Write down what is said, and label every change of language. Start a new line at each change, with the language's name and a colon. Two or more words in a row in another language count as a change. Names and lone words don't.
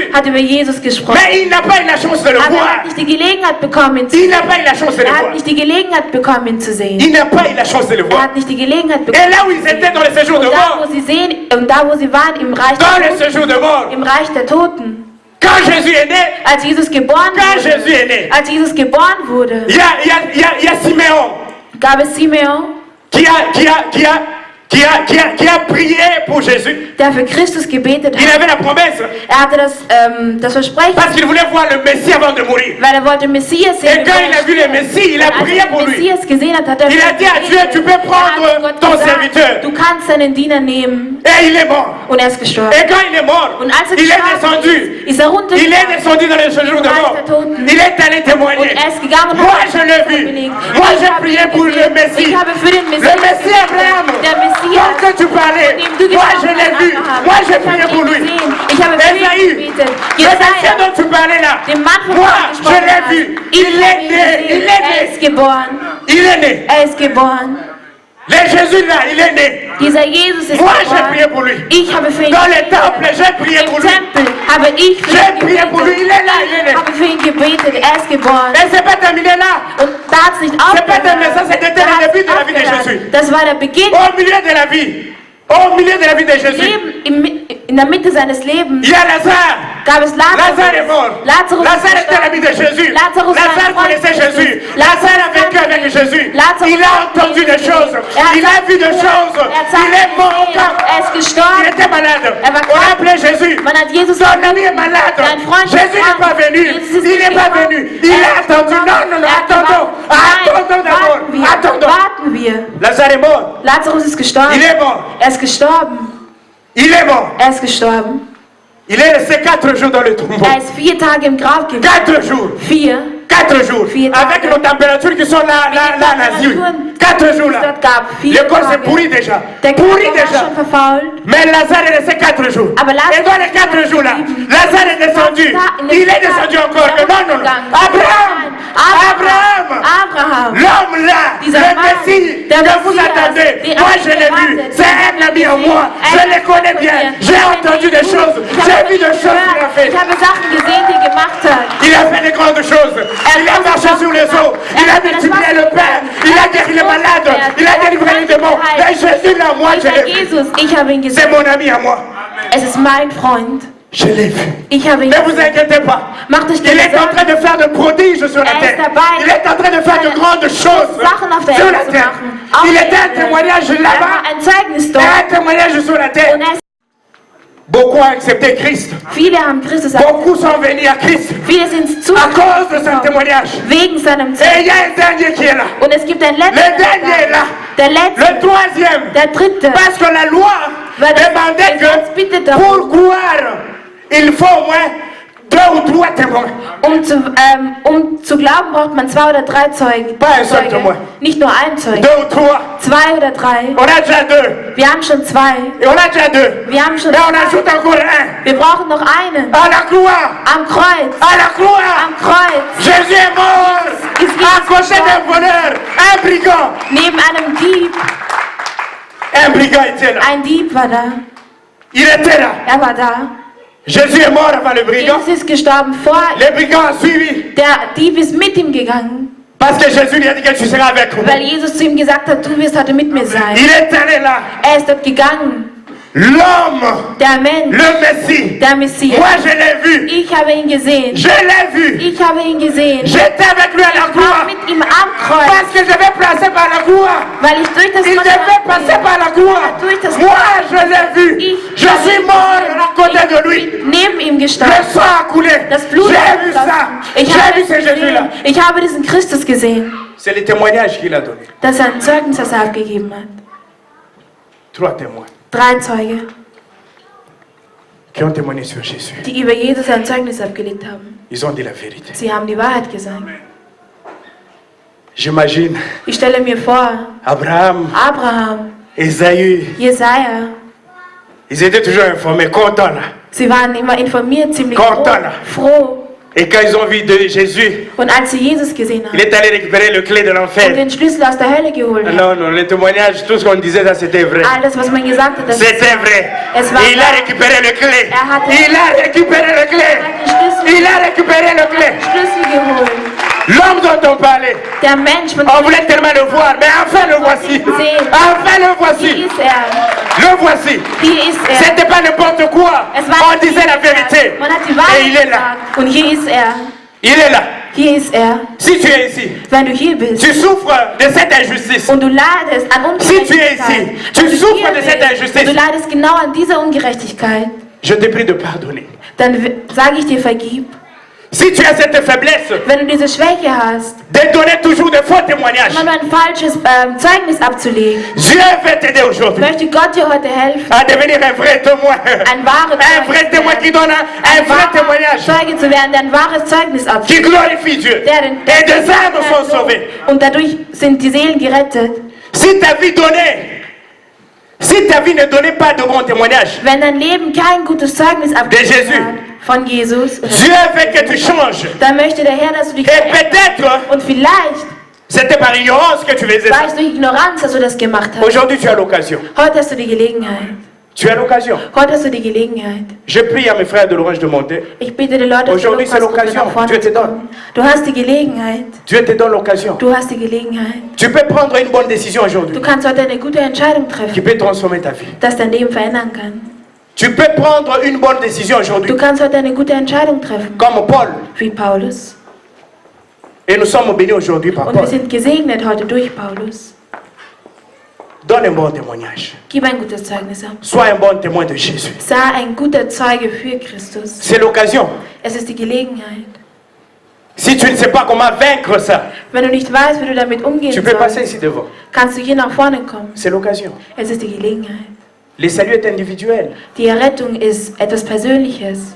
German: David hat über Jesus gesprochen.
French: Mais il n'a pas eu la chance de le
German: Aber er
French: voir.
German: hat nicht die Gelegenheit bekommen, ihn zu
French: Il
German: sehen.
French: n'a pas eu la chance de le
German: Er
French: voir.
German: hat nicht die Gelegenheit bekommen, ihn zu sehen.
French: Il n'a pas eu la chance de le
German: Er
French: voir.
German: hat nicht die Gelegenheit
French: Et
German: bekommen.
French: là où ils étaient dans le séjour de
German: Und
French: mort,
German: da, wo sie waren, im Reich
French: dans
German: der
French: le
German: Toten,
French: séjour de mort,
German: im Reich der Toten,
French: quand Jésus est né,
German: als Jesus geboren
French: quand Jésus
German: wurde,
French: est né,
German: als Jesus geboren wurde,
French: il y a Siméon
German: gab es Simeon,
French: qui a prié pour Jésus.
German: der für Christus gebetet
French: Il
German: hat.
French: avait la promesse
German: Er hatte das Versprechen,
French: parce qu'il voulait voir le Messie avant de mourir.
German: weil er wollte Messias sehen.
French: Et quand il a vu le Messie, il a
German: Als
French: prié
German: er
French: pour
German: den
French: lui.
German: Messias gesehen hat, hat er
French: Il a dit à Dieu, tu peux prendre
German: Er hat Gott
French: ton
German: gesagt,
French: serviteur.
German: du kannst deinen Diener nehmen.
French: Et il est mort.
German: Und er ist gestorben.
French: Et quand il est mort,
German: Und als er
French: il est
German: gestorben
French: descendu.
German: ist er runtergegangen.
French: Il est descendu dans le séjour de mort. Il est allé
German: Und
French: témoigner.
German: er ist gegangen und
French: Moi,
German: hat
French: je l'ai vu.
German: belegt.
French: Moi,
German: Ich
French: j'ai
German: habe
French: prié
German: ihn
French: pour le
German: gesehen.
French: Messie.
German: Ich habe für den
French: Le
German: Messias
French: Messie Abraham.
German: Der Messias.
French: Quand tu parlais,
German: Von dem du
French: moi,
German: gesprochen
French: je l'ai
German: hast,
French: vu.
German: Abraham.
French: Moi, j'ai
German: Ich habe
French: prié
German: ihn
French: pour lui.
German: gesehen. Ich habe für ihn
French: Esaïe,
German: gebetet.
French: le Messie
German: Jesaja,
French: dont tu parlais là,
German: dem Mann von
French: moi,
German: Gott
French: je
German: gesprochen
French: l'ai
German: hat.
French: vu.
German: Ich
French: Il
German: habe
French: est
German: ihn
French: né. Il
German: gesehen.
French: est
German: Er
French: né.
German: ist geboren.
French: Il est né.
German: Er ist geboren.
French: Le Jésus là, il est né.
German: Dieser Jesus ist
French: Moi, j'ai prié
German: geboren.
French: pour lui.
German: Ich habe für ihn
French: Dans le
German: gebetet.
French: temple, j'ai prié pour
German: Im
French: lui.
German: Tempel habe ich für
French: J'ai
German: ihn
French: prié pour lui. Il
German: gebetet.
French: est là, il est né.
German: Ich habe für ihn gebetet. Er ist geboren.
French: Et c'est pas terminé là.
German: Und da hat es nicht
French: C'est pas terminé, ça
German: aufgehört.
French: c'était
German: Da
French: le
German: hat's
French: début de la vie de
German: aufgehört.
French: Jésus.
German: Das war der Beginn
French: Au milieu de la vie. Au milieu de la vie de Jésus.
German: in der Mitte seines Lebens.
French: Il y a Lazare.
German: Gab es
French: Lazare est mort.
German: Lazarus
French: Lazare était l'ami de Jésus.
German: Lazarus war ein
French: Lazare
German: Freund
French: connaissait
German: Christi.
French: Jésus. Lazare a vécu avec Jésus.
German: Lazarus
French: Il a entendu des choses. Il a vu des choses. Il est mort.
German: Er ist
French: Il
German: gestorben.
French: était malade.
German: Er war
French: On
German: krank.
French: l'a appelé Jésus.
German: Man hat Jesus
French: Son ami est malade.
German: Dein Freund ist
French: Jésus n'est
German: krank.
French: pas venu.
German: Jesus ist
French: Il n'est
German: nicht
French: pas
German: gekommen.
French: venu. Il
German: Er
French: a
German: ist
French: attendu.
German: gekommen.
French: Non, non, non.
German: Er hat
French: Attendons.
German: gewartet.
French: Attendons
German: Nein,
French: d'abord.
German: warten wir.
French: Attendons.
German: Warten wir.
French: Lazare est mort.
German: Lazarus ist gestorben.
French: Il est mort.
German: Er ist gestorben.
French: Il est mort.
German: Er ist gestorben.
French: Il est resté 4 jours dans le tombeau.
German: Er ist 4 Tage im Grab gewesen.
French: 4 jours. 4. 4 jours.
German: Vier Tage.
French: Avec nos températures qui sont là, là en Asie. 4 jours là. L'école c'est pourri déjà. Pourri déjà. Mais Lazare est resté 4 jours. Et dans les 4 jours là, Lazare est descendu. Il est descendu encore. Non. Abraham. L'homme là, le Messie que vous attendez. Moi je l'ai vu. C'est un ami en moi. Je le connais bien. J'ai entendu des choses. J'ai vu des choses qu'il a fait. Il a fait des grandes choses. Il a marché sur les eaux. Il a multiplié le pain. Il a guéri les malades. Il a délivré les démons. Mais Jésus là, moi je l'ai vu. C'est mon ami à moi.
German: Es ist mein Freund.
French: Je l'ai vu.
German: Ich habe ihn
French: Ne vous inquiétez pas.
German: Mach dich
French: Il est en train de faire de prodiges sur la terre. Il est en train de faire de grandes choses sur la terre. Il était un témoignage là-bas.
German: ein Zeugnis
French: Et
German: dort.
French: un témoignage sur la terre.
German: Und er ist,
French: Beaucoup ont accepté Christ.
German: viele haben Christus
French: Beaucoup sont venus à Christ
German: Viele sind zu
French: à cause de son témoignage.
German: wegen seinem
French: Et
German: Zeugnis.
French: il y a un dernier qui est là.
German: Und es gibt ein
French: Le
German: letzter,
French: dernier est là.
German: der letzte,
French: Le troisième.
German: der dritte.
French: Parce que la loi
German: Weil das
French: demandait
German: Gesetz
French: que
German: bittet darum,
French: pour croire, il faut au moins 2 ou 3 témoins.
German: um zu glauben, braucht man 2 oder 3 Zeugen.
French: Pas un seul témoin.
German: Nicht nur ein 2 Zeuge.
French: ou 3.
German: 2 oder 3.
French: On a déjà 2.
German: Wir haben schon 2.
French: Et on a déjà 2.
German: Wir haben schon
French: Et on
German: 2.
French: ajoute encore un.
German: Wir brauchen noch einen.
French: À la croix.
German: Am Kreuz.
French: À la croix.
German: Am Kreuz.
French: Jésus est mort. À côté d'un voleur. Un brigand.
German: Neben einem Dieb.
French: Un brigand était là.
German: Ein Dieb war da.
French: Il était là.
German: Er war da.
French: Jésus est mort avant le brigand.
German: Jesus ist gestorben vor.
French: Le brigand a suivi.
German: Der Dieb ist mit ihm gegangen.
French: Parce que Jésus lui a dit que tu seras avec nous.
German: Weil Jesus zu ihm gesagt hat, du wirst heute mit mir sein.
French: Il est allé là.
German: Er ist dort gegangen.
French: L'homme,
German: Der Mensch.
French: le Messie.
German: Der Messias.
French: Moi je l'ai vu.
German: Ich habe ihn gesehen.
French: Je l'ai vu.
German: Ich habe ihn gesehen.
French: J'étais avec lui à la
German: Ich war
French: croix.
German: mit ihm am Kreuz.
French: Parce que je vais passer par la croix.
German: Weil ich durch das
French: Il
German: Kreuz
French: devait passer par la croix.
German: durch das
French: Moi
German: Kreuz
French: je l'ai vu. Je suis mort à côté de lui.
German: neben ihm
French: Le
German: gestorben.
French: sang a coulé.
German: Das Blut
French: J'ai
German: hat
French: vu ça.
German: geflossen. Ich
French: J'ai
German: habe
French: vu ce
German: es
French: Jésus-là.
German: gesehen. Ich habe diesen Christus gesehen.
French: C'est le témoignage qu'il a donné.
German: Das ist ein Zeugnis, das er abgegeben hat.
French: 3 témoins
German: 3 Zeuge,
French: qui ont témoigné sur Jésus.
German: die über Jesus ein Zeugnis abgelegt haben.
French: Ils ont dit la vérité.
German: Sie haben die Wahrheit gesagt.
French: J'imagine
German: Ich stelle mir vor, Abraham, Abraham, Esaü, Jesaja,
French: ils étaient toujours informés, contents là.
German: sie waren immer informiert, ziemlich
French: Content.
German: froh.
French: Et quand ils ont vu de Jésus,
German: Und als sie Jesus gesehen
French: il
German: haben
French: est allé récupérer le clé de
German: und
French: l'enfer.
German: den Schlüssel aus der Hölle geholt haben,
French: Non, non, le témoignage, tout ce qu'on disait, ça c'était vrai.
German: alles, was man gesagt hat, das
French: C'était vrai.
German: Es war
French: Il a
German: wahr.
French: récupéré le clé.
German: Er hatte-
French: Il a récupéré le clé.
German: den Schlüssel,
French: Il a récupéré le clé.
German: Schlüssel geholt.
French: L'homme dont on parlait,
German: Der Mensch, von
French: on
German: dem
French: voulait tellement le voir, mais enfin le voici. Enfin le
German: hier
French: voici.
German: ist er,
French: Le voici.
German: hier ist er.
French: C'était pas n'importe quoi.
German: Es war
French: On disait la vérité.
German: Man hat die
French: Et
German: Wahrheit
French: il est là.
German: gesagt. Und hier ist er.
French: Il est là.
German: Hier ist er.
French: Si tu es ici,
German: Wenn du hier bist
French: tu souffres de cette injustice.
German: und du leidest an
French: Si tu es
German: Ungerechtigkeit,
French: ici,
German: wenn
French: tu
German: du
French: souffres
German: hier
French: de cette
German: bist
French: injustice.
German: und du leidest genau an dieser Ungerechtigkeit,
French: Je te prie de pardonner.
German: dann sage ich dir, vergib.
French: Si tu as cette faiblesse
German: Wenn du diese Schwäche hast,
French: de donner toujours de faux témoignages,
German: immer nur ein falsches Zeugnis abzulegen,
French: Dieu veut t'aider aujourd'hui
German: möchte Gott dir heute helfen,
French: à devenir un vrai témoin.
German: ein wahrer
French: Un vrai témoin qui donne un vrai témoignage,
German: Zeuge zu werden, der ein wahres Zeugnis
French: qui
German: abgibt.
French: glorifie Dieu.
German: Der den
French: Et des âmes sont sauvées.
German: und dadurch sind die Seelen gerettet.
French: Si ta vie donnait, si ta vie ne donnait pas de bons témoignages,
German: Wenn dein Leben kein gutes Zeugnis abgibt Jesus. von Jesus,
French: Dieu veut que tu changes.
German: dann möchte der Herr, dass du dich
French: Et
German: veränderst.
French: peut-être,
German: Und vielleicht
French: c'était par ignorance que tu faisais
German: war
French: ça.
German: es durch Ignoranz, dass du das gemacht hast.
French: Aujourd'hui, tu as l'occasion.
German: Heute hast du die Gelegenheit.
French: Tu as l'occasion.
German: Heute hast du die Gelegenheit.
French: Je prie à mes frères de l'Orange de monter.
German: Ich bitte die Leute,
French: Aujourd'hui, c'est l'occasion.
German: nach vorne
French: Dieu te
German: zu
French: donne.
German: kommen. Du hast die Gelegenheit.
French: Dieu te donne l'occasion.
German: Du hast die Gelegenheit.
French: Tu peux prendre une bonne décision aujourd'hui
German: Du kannst heute eine gute Entscheidung
French: qui
German: treffen,
French: peut transformer ta vie.
German: das dein Leben verändern kann.
French: Tu peux prendre une bonne décision aujourd'hui,
German: Du kannst heute eine gute Entscheidung treffen,
French: comme Paul.
German: wie Paulus.
French: Et nous sommes bénis aujourd'hui par
German: Und wir
French: Paul.
German: sind gesegnet heute durch Paulus.
French: Donne un bon témoignage.
German: Gib ein gutes Zeugnis ab.
French: Sois un bon témoin de Jésus.
German: Sei ein guter Zeuge für Christus.
French: C'est l'occasion.
German: Es ist die Gelegenheit.
French: Si tu ne sais pas comment vaincre ça,
German: Wenn du nicht weißt, wie du damit umgehen
French: tu peux passer
German: sollst,
French: ici devant.
German: kannst du hier nach vorne kommen.
French: C'est l'occasion.
German: Es ist die Gelegenheit.
French: Le salut est individuel.
German: Die Errettung ist etwas Persönliches.